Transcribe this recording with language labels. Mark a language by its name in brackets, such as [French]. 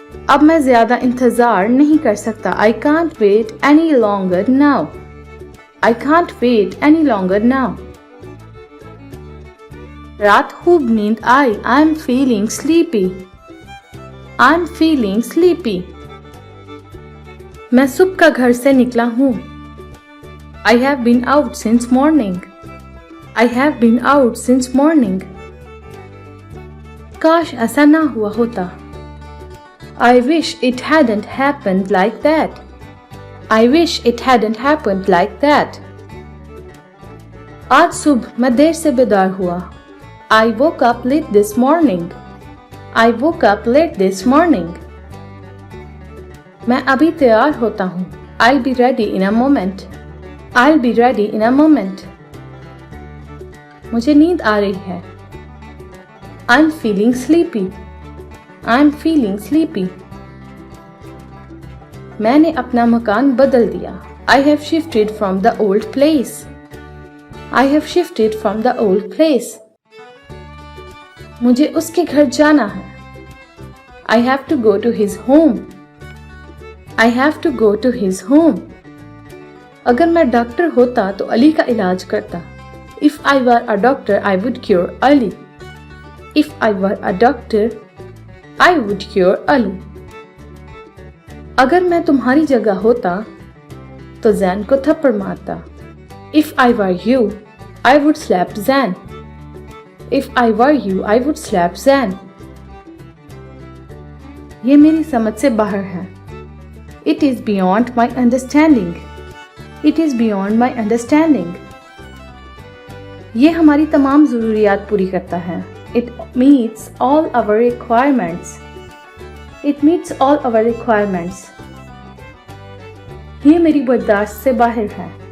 [Hindi] अब मैं ज्यादा इंतजार नहीं कर सकता। [English] I can't wait any longer now. I can't wait any longer now. [Hindi] रात खूब नींद आई। [English] I'm feeling sleepy. I'm feeling sleepy. [Hindi] मैं सुबह का घर से निकला हूँ। [English] I have been out since morning. I have been out since morning. [Hindi] काश ऐसा ना हुआ होता। [English] I wish it hadn't happened like that. I wish it hadn't happened like that. [Hindi] आज सुबह मैं देर से बेदार हुआ। [English] I woke up late this morning. I woke up late this morning. [Hindi] मैं अभी तैयार होता हूँ। [English] I'll be ready in a moment. I'll be ready in a moment. [Hindi] मुझे नींद आ रही है। [English] I'm feeling sleepy. I'm feeling sleepy. [Hindi] मैंने अपना मकान बदल दिया। [English] I have shifted from the old place. I have shifted from the old place. [Hindi] मुझे उसके घर जाना है। [English] I have to go to his home. I have to go to his home. [Hindi] अगर मैं डॉक्टर होता तो अली का इलाज करता। [English] If I were a doctor, I would cure Ali. If I were a doctor, I would cure Ali. [Hindi] अगर मैं तुम्हारी जगह होता तो जैन को थप्पड़ मारता। [English] If I were you, I would slap Zan. If I were you, I would slap Zan. [Hindi] ये मेरी समझ से बाहर है। [English] It is beyond my understanding. It is beyond my understanding. [Hindi] ये हमारी तमाम ज़रूरियात पूरी करता है। [English] It meets all our requirements. It meets all our requirements. [Hindi] ये मेरी बर्दाश्त से बाहर है।